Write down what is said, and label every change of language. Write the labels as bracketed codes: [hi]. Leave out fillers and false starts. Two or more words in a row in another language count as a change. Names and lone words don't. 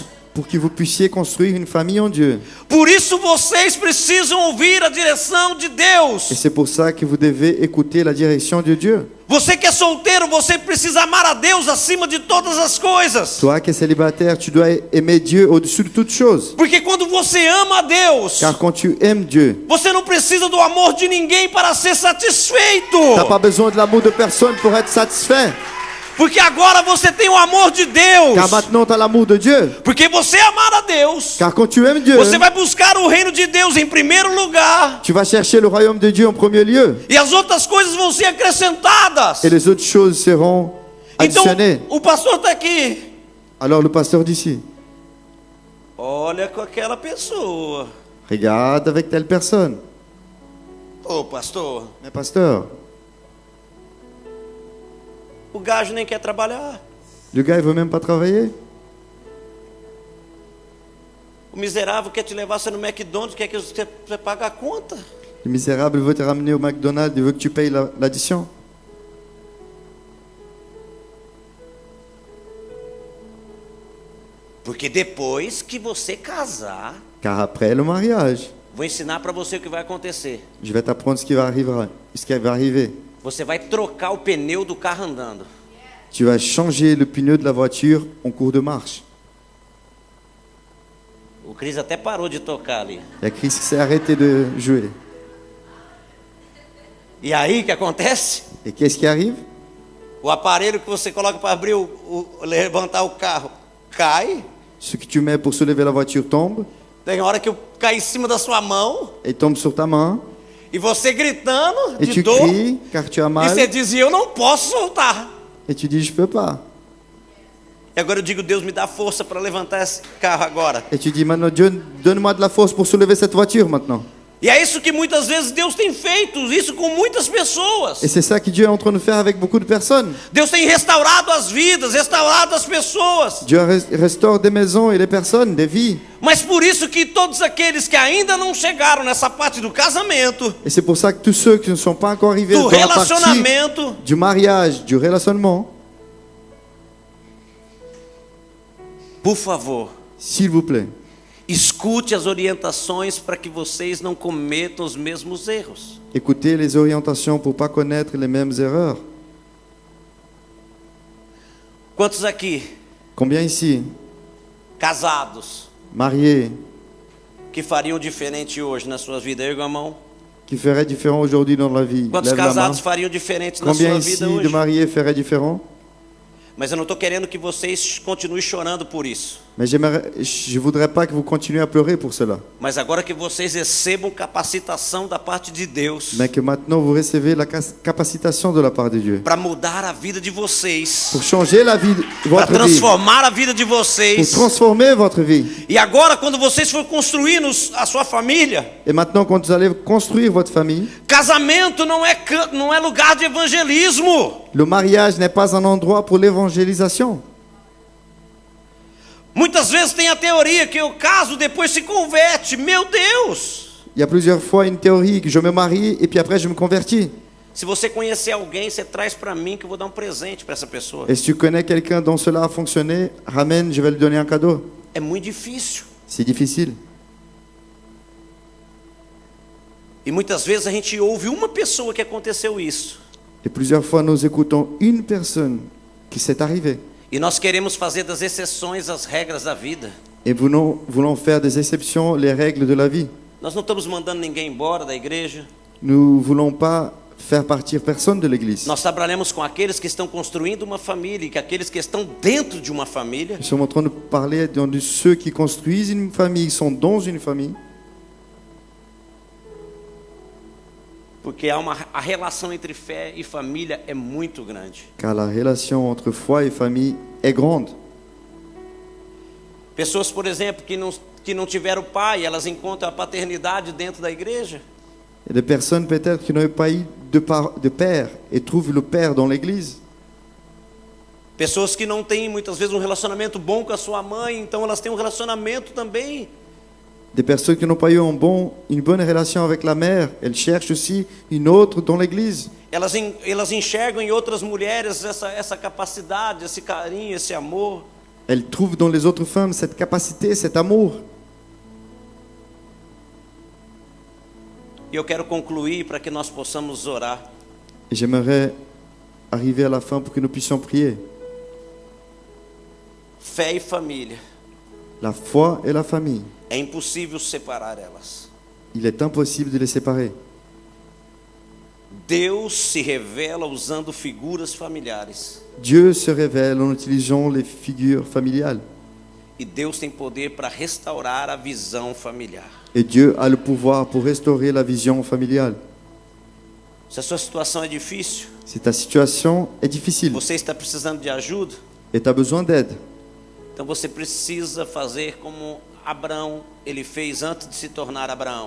[fr] pour que vous puissiez construire une famille en Dieu. [pt] Por isso vocês precisam ouvir a direção de [fr] Et [pt] Deus. [fr] c'est pour ça que vous devez écouter la direction de Dieu. [pt] Você que é solteiro, você precisa amar a Deus acima de todas as coisas. [fr] Toi qui es célibataire, tu dois aimer Dieu au-dessus de toutes choses. [pt] Porque quando você ama a Deus, [fr] Car quand tu aimes Dieu, [pt] você não precisa do amor de ninguém para ser satisfeito. [fr] tu n'as pas besoin de l'amour de personne pour être satisfait. [pt] Porque agora você tem o amor de Deus. [fr] Car maintenant tu as l'amour de Dieu. [pt] Porque você amar a Deus, [fr] Car quand tu aimes Dieu, [pt] você vai buscar o reino de Deus em primeiro lugar. [fr] tu vas chercher le royaume de Dieu en premier lieu. [pt] E as outras coisas vão ser acrescentadas. [fr] Et les autres choses seront [pt] Então, [fr] additionnées. [pt] o pastor está aqui. [fr] Alors le pasteur d'ici, [pt] Olha com aquela pessoa. [fr] regarde avec telle personne. [pt] Ô pastor, [fr] Mais pasteur, [pt] o gajo nem quer trabalhar. [fr] le gars il veut même pas travailler. [pt] O miserável quer te levar você no McDonald's, quer que você pague a conta. [fr] Le misérable veut te ramener au McDonald's, il veut que tu payes l'addition. [pt] Porque depois que você casar, [fr] Car après le mariage, [pt] vou ensinar para você o que vai acontecer. [fr] je vais t'apprendre ce qui va arriver. [pt] Você vai trocar o pneu do carro andando. [fr] Tu vas changer le pneu de la voiture en cours de marche. [pt] O Cris até parou de tocar ali. [fr] Il y a Chris qui s'est arrêté de jouer. [pt] E aí o que acontece? [fr] Et qu'est-ce qui arrive? [pt] O aparelho que você coloca para abrir levantar o carro cai. [fr] Ce que tu mets pour soulever la voiture tombe, [pt] Tem hora que cai em cima da sua mão [fr] et tombe sur ta main, [pt] e você gritando [fr] et [pt] de [fr] tu [pt] dor. [fr] cries car tu as [pt] E [fr] mal, [pt] você diz, eu não posso soltar. [fr] et tu dis je peux pas. [pt] E agora eu digo, Deus, me dá força para levantar esse carro agora. [fr] Et tu dis maintenant, Dieu, donne-moi de la force pour soulever cette voiture maintenant. [pt] E é isso que muitas vezes Deus tem feito, isso com muitas pessoas. [fr] Et c'est ça que Dieu est en train de faire avec beaucoup de personnes. [pt] Deus tem restaurado as vidas, restaurado as pessoas. [fr] Dieu restaure des maisons et des personnes, des vies. [pt] Mas por isso que todos aqueles que ainda não chegaram nessa parte do casamento, [fr] Et c'est pour ça que tous ceux qui ne sont pas encore arrivés [pt] do [fr] dans la partie [pt] relacionamento, [fr] du mariage, du relationnement, [pt] por favor, [fr] s'il vous plaît, [pt] escute as orientações para que vocês não cometam os mesmos erros. [fr] écoutez les orientations pour ne pas connaître les mêmes erreurs. [pt] Quantos aqui, [fr] Combien ici, [pt] casados, [fr] mariés, [pt] que fariam diferente hoje na sua vida? Erga a mão. [fr] qui feraient différent aujourd'hui dans la vie? [pt] Quantos [fr] Lève la main. [pt] casados fariam diferente na [fr] Combien [pt] sua [fr] ici [pt] vida de hoje? [fr] mariés feraient différent? [pt] Mas eu não estou querendo que vocês continuem chorando por isso. [fr] Mais je ne voudrais pas que vous continuiez à pleurer pour cela. [pt] Mas agora que vocês recebam capacitação da parte de Deus [fr] Mais que maintenant vous recevez la capacitation de la part de Dieu. [pt] para mudar a vida de vocês, [fr] Pour changer la vie, [pt] para [fr] votre vie. [pt] transformar a vida de [fr] Pour [pt] vocês. [fr] transformer votre vie. [pt] E agora, quando vocês for construindo a sua família, [fr] Et maintenant, quand vous allez construire votre famille, [pt] casamento não é lugar de evangelismo. [fr] le mariage n'est pas un endroit pour l'évangélisation. [pt] Muitas vezes tem a teoria que eu caso, depois se converte. Meu Deus! [fr] Il y a plusieurs fois une théorie que je me marie et puis après je me convertis. [pt] Se você conhecer alguém, você traz para mim que eu vou dar um presente para essa pessoa. [fr] Et si tu connais quelqu'un dont cela a fonctionné, ramène, je vais lui donner un cadeau. [pt] É muito difícil. [fr] C'est difficile. [pt] E muitas vezes a gente ouve uma pessoa que aconteceu isso. [fr] Et plusieurs fois nous écoutons une personne qui s'est arrivée. [pt] E nós queremos fazer das exceções as regras da vida. [fr] Et voulons faire des exceptions, les règles de la vie. [pt] Nós não estamos mandando ninguém embora da igreja. [fr] Nous ne voulons pas faire partir personne de l'église. [pt] Nós trabalhamos com aqueles que estão construindo uma família e que aqueles que estão dentro de uma família. [fr] Nous sommes en train de parler de ceux qui construisent une famille, sont dans une famille. [pt] Porque a relação entre fé e família é muito grande. [fr] Car la relation entre foi et famille est grande. [pt] Pessoas, por exemplo, que não tiveram pai, elas encontram a paternidade dentro da igreja. [fr] Il y a des personnes peut-être qui n'ont pas eu de père et trouvent le père dans l'église. [pt] Pessoas que não têm muitas vezes um relacionamento bom com a sua mãe, então elas têm um relacionamento também. [fr] Des personnes qui n'ont pas eu une bonne relation avec la mère, elles cherchent aussi une autre dans l'église. [pt] Elas enxergam em outras mulheres essa capacidade, esse carinho, esse amor. [fr] Elles trouvent dans les autres femmes cette capacité, cet amour. [pt] E eu quero concluir para que nós possamos orar. [fr] Et j'aimerais arriver à la fin pour que nous puissions prier. [pt] Fé e família. [fr] La foi et la famille. [pt] É impossível separar elas. [fr] Il est impossible de les séparer. [pt] Deus se revela usando figuras familiares. [fr] Dieu se révèle en utilisant les figures familiales. [pt] E Deus tem poder para restaurar a visão familiar. [fr] Et Dieu a le pouvoir pour restaurer la vision familiale. [pt] Se a sua situação é difícil, [fr] Si ta situation est difficile [pt] você está precisando de ajuda, [fr] et tu as besoin d'aide, [pt] então você precisa fazer como Abraão ele fez antes de se tornar Abraão.